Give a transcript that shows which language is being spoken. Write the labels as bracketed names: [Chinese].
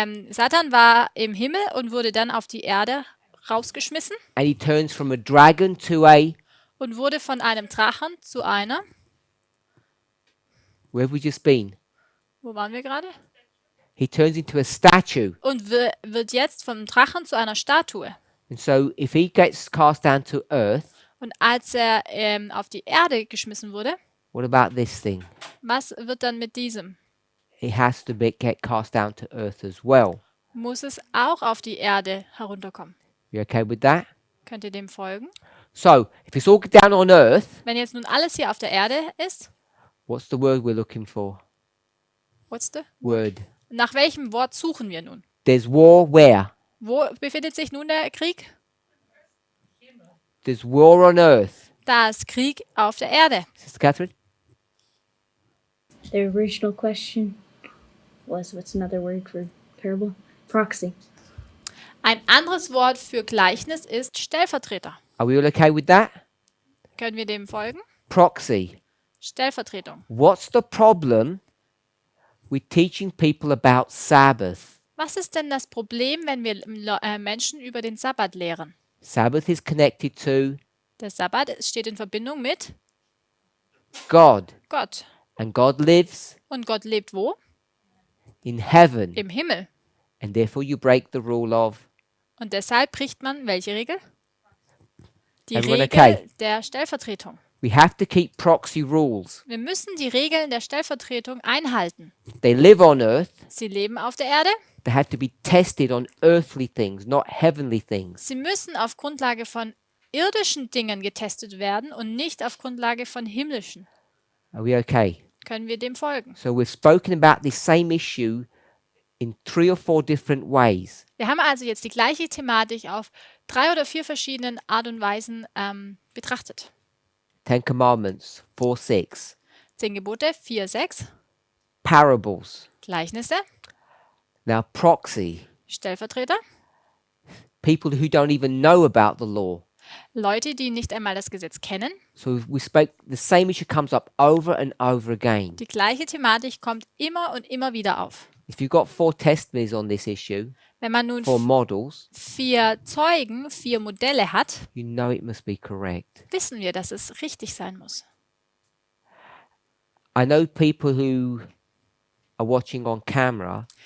[German] Satan war im Himmel und wurde dann auf die Erde rausgeschmissen [English] And he turns from a dragon to a... [German] und wurde von einem Drachen zu einer. [English] Where have we just been? [German] Wo waren wir gerade? [English] He turns into a statue. [German] Und wird jetzt vom Drachen zu einer Statue. [English] And so if he gets cast down to earth, [German] Und als er auf die Erde geschmissen wurde, [English] what about this thing? [German] was wird dann mit diesem? [English] It has to get cast down to earth as well. [German] Muss es auch auf die Erde herunterkommen? [English] You okay with that? [German] Könnt ihr dem folgen? [English] So if it's all down on earth, [German] Wenn jetzt nun alles hier auf der Erde ist, [English] what's the word we're looking for? what's the? Word. [German] Nach welchem Wort suchen wir nun? [English] There's war where? [German] Wo befindet sich nun der Krieg? [English] There's war on earth. [German] Da ist Krieg auf der Erde. [English] Sister Catherine? The original question was, what's another word for parable? Proxy. [German] Ein anderes Wort für Gleichnis ist Stellvertreter. [English] Are we all okay with that? [German] Können wir dem folgen? [English] Proxy. [German] Stellvertretung. [English] What's the problem with teaching people about Sabbath? [German] Was ist denn das Problem, wenn wir Menschen über den Sabbat lehren? [English] Sabbath is connected to [German] Der Sabbat steht in Verbindung mit [English] God. [German] Gott. [English] And God lives [German] Und Gott lebt wo? [English] in heaven. [German] Im Himmel. [English] And therefore you break the rule of... [German] Und deshalb bricht man welche Regel? Die [English] Everyone [German] Regel [English] okay? [German] der Stellvertretung. [English] We have to keep proxy rules. [German] Wir müssen die Regeln der Stellvertretung einhalten. [English] They live on earth. [German] Sie leben auf der Erde. [English] They have to be tested on earthly things, not heavenly things. [German] Sie müssen auf Grundlage von irdischen Dingen getestet werden und nicht auf Grundlage von himmlischen. [English] Are we okay? [German] Können wir dem folgen? [English] So we've spoken about this same issue in 3 or 4 different ways. [German] Wir haben also jetzt die gleiche Thematik auf 3 oder 4 verschiedenen Art und Weisen betrachtet. [English] 10 Commandments, 4, 6. [German] 10 Gebote, 4, 6. [English] Parables. [German] Gleichnisse, [English] Now proxy. [German] Stellvertreter, [English] People who don't even know about the law. [German] Leute, die nicht einmal das Gesetz kennen. [English] So we spoke, the same issue comes up over and over again. [German] Die gleiche Thematik kommt immer und immer wieder auf. [English] If you've got 4 testimonies on this issue, [German] Wenn man nun [English] 4 models, [German] 4 Zeugen, 4 Modelle hat, [English] you know it must be correct. [German] wissen wir, dass es richtig sein muss. [English] I know people who are watching on camera